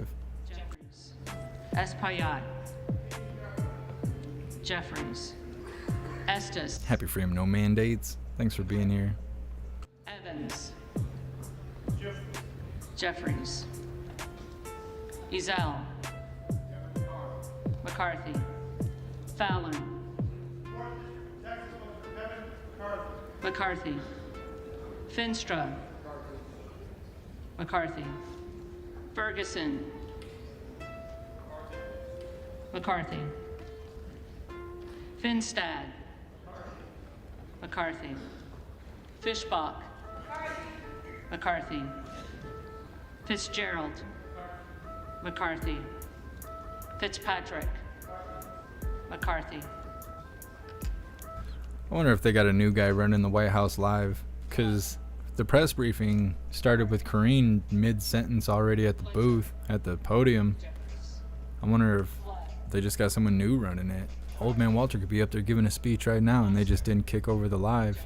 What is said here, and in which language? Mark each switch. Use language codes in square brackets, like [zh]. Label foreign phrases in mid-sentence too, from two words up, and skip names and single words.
[en] Espaillat. Jeffries. Estes. Happy Freedom, no mandates. Thanks for being here. Evans. Jeffries. Zelle. McCarthy. Fallon. McCarthy. Finstra. McCarthy. Ferguson. McCarthy. Finstad. McCarthy. Fishbach. McCarthy. Fitzgerald. McCarthy. Fitzpatrick. McCarthy. I wonder if they got a new guy running the White House live, because the press briefing started with Karine mid-sentence already at the booth, at the podium. I wonder if they just got someone new running it. Old Man Walter could be up there giving a speech right now, and they just didn't kick over the live.